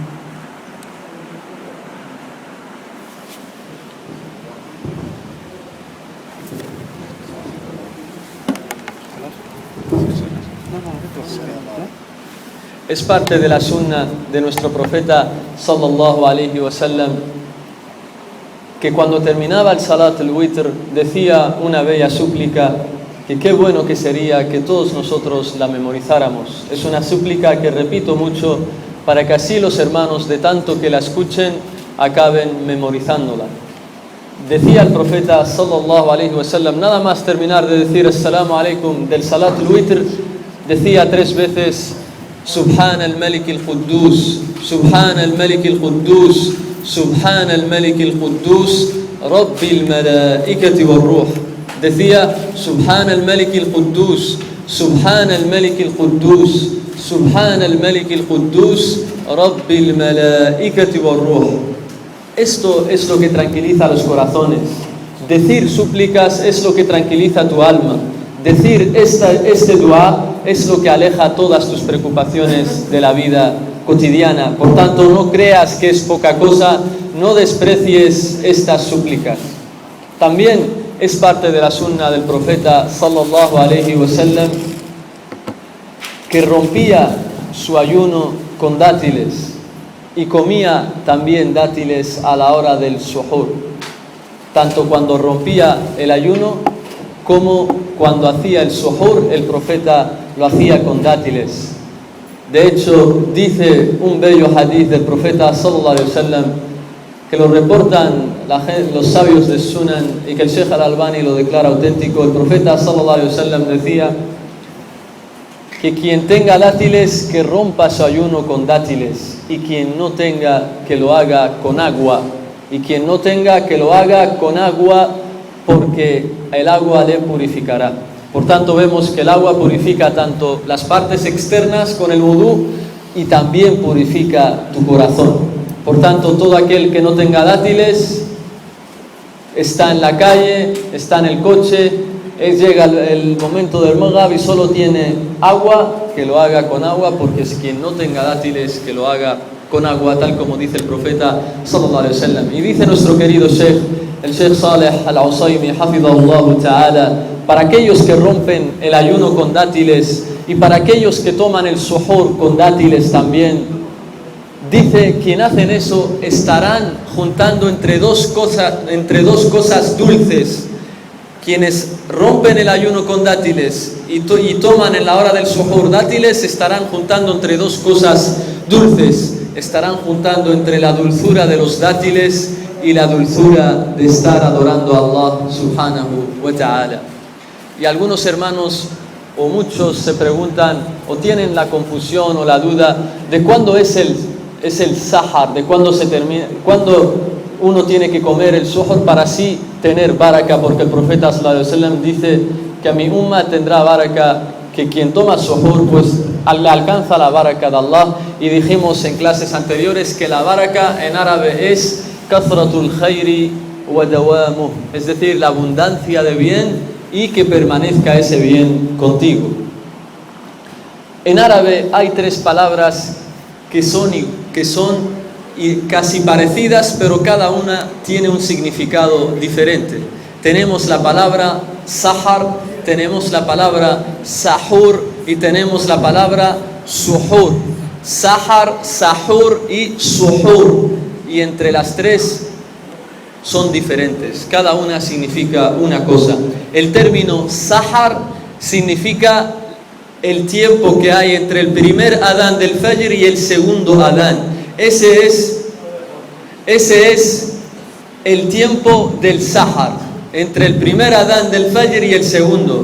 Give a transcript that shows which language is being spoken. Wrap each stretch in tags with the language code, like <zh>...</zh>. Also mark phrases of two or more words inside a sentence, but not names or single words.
<es>Es parte de la sunna de nuestro profeta</es> <ar>صلى الله عليه وسلم</ar> <es>que cuando terminaba el</es> <ar>صلاة الوتر</ar> <es>decía una bella súplica que qué bueno que sería que todos nosotros la memorizáramos. Es una súplica que repito mucho para que así los hermanos, de tanto que la escuchen, acaben memorizándola. Decía el profeta</es> <ar>صلى الله عليه وسلم,</ar> <es>nada más terminar de decir</es> <ar>السلام عليكم</ar> <es>del</es> <ar>صلاة الوتر,</ar> <es>decía 3 veces</es> <ar>سبحان الملك القدوس، سبحان الملك القدوس، سبحان الملك القدوس، رب الملائكة والروح. Decía سبحان الملك القدوس، سبحان الملك القدوس، سبحان الملك القدوس، رب الملائكة والروح.</ar> <es>Esto es lo que tranquiliza los corazones. Decir súplicas es lo que tranquiliza tu alma. Decir este dua es lo que aleja todas tus preocupaciones de la vida cotidiana. Por tanto, no creas que es poca cosa, no desprecies estas súplicas. También es parte de la sunna del profeta</es> <ar>صلى الله عليه وسلم</ar> <es>que rompía su ayuno con dátiles y comía también dátiles a la hora del suhur, tanto cuando rompía el ayuno como cuando hacía el suhur. El profeta lo hacía con dátiles. De hecho, dice un bello hadith del profeta</es> <ar>صلى الله عليه وسلم</ar> <es>que lo reportan los sabios de Sunan y que el Sheikh al-Albani lo declara auténtico. El profeta</es> <ar>صلى الله عليه وسلم</ar> <es>decía que quien tenga dátiles que rompa su ayuno con dátiles, y quien no tenga que lo haga con agua, y quien no tenga que lo haga con agua, porque el agua le purificará. Por tanto, vemos que el agua purifica tanto las partes externas con el vudú y también purifica tu corazón. Por tanto, todo aquel que no tenga dátiles está en la calle, está en el coche, llega el momento del maghrib y solo tiene agua, que lo haga con agua, porque si quien no tenga dátiles, que lo haga con agua, tal como dice el profeta</es> <ar>صلى الله عليه وسلم.</ar> <es>Y dice nuestro querido Sheikh, el Sheikh Saleh al-Usaymi,</es> <ar>حفظه الله تعالى,</ar> <es>para aquellos que rompen el ayuno con dátiles y para aquellos que toman el suhur con dátiles también, dice, quien hacen eso estarán juntando entre dos cosas dulces. Quienes rompen el ayuno con dátiles y toman en la hora del suhur dátiles estarán juntando entre dos cosas dulces. Estarán juntando entre la dulzura de los dátiles y la dulzura de estar adorando a Allah</es> <ar>سبحانه وتعالى.</ar> <es>Y algunos hermanos o muchos se preguntan o tienen la confusión o la duda de cuándo es el sahar, de cuándo se termina, cuándo uno tiene que comer el suhur para así tener baraka, porque el profeta</es> <ar>صلى الله عليه وسلم</ar> <es>dice que a mi umma tendrá baraka, que quien toma suhur pues le alcanza la baraka de Allah. Y dijimos en clases anteriores que la baraka en árabe es</es> <ar>كثرة الخير ودوامه,</ar> <es>es decir, la abundancia de bien y que permanezca ese bien contigo. En árabe hay 3 palabras que son casi parecidas, pero cada una tiene un significado diferente. Tenemos la palabra sahar, tenemos la palabra sahur y tenemos la palabra suhur. Sahar, sahur y suhur. Y entre las tres son diferentes. Cada una significa una cosa. El término sahar significa el tiempo que hay entre el primer adán del Fajr y el segundo adán. Ese es el tiempo del sahar, entre el primer adán del Fajr y el segundo.</es>